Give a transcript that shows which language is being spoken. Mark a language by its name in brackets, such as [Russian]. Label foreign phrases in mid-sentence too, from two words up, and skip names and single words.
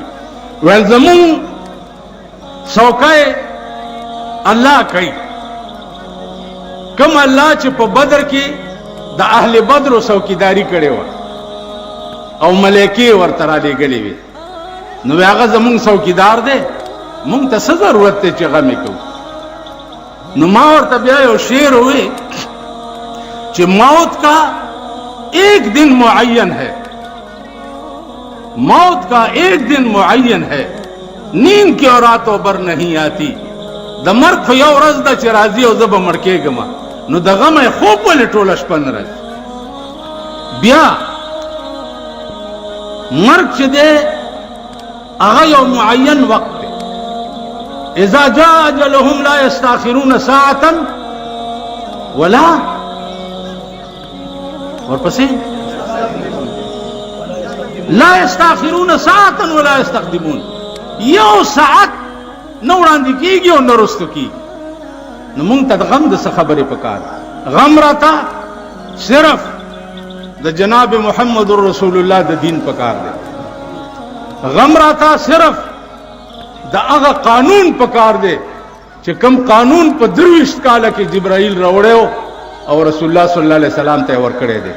[Pashto] ویل زمونږ څوکۍ الله کوي، کم الله چې په بدر کې د اهل بدر څوکیداری کړې وه او ملایکې ورته رالیږلې وې، نو هغه زمونږ څوکیدار دی، مونږ ته څه ضرورت دی چې غم یې کوو. نو ما ورته بیا یو شعر وی چې [Urdu] موت کا ایک دن معین ہے، موت کا ایک دن معین ہے، نیند کی اور راتوں بر نہیں آتی. [Pashto] د مرګ خو یو ورځ ده چې راځي او زه به مړ کېږم، نو د غمه یې خوب ولې ټوله شپه نه راځي. بیا مرګ چې دی هغه یو معین وقت دی. [Arabic] اذا جاء اجلهم لا يستاخرون ساعة ولا ورپسې لا يستاخرون ساعة ولا يستقدمون. [Pashto] یو ساعت نه وړاندې کېږي او نه رستو کېږي. نو مونږ ته د غم د څه خبرې پکار؟ غم راته صرف د جناب محمد رسول الله د دین پکار دی. غم راته صرف د هغه قانون پکار دی چې کم قانون په 23 کاله کې جبرائیل راوړیو او رسول الله [Arabic] صلی الله علیه وسلم [Pashto] ته ورکړی دی.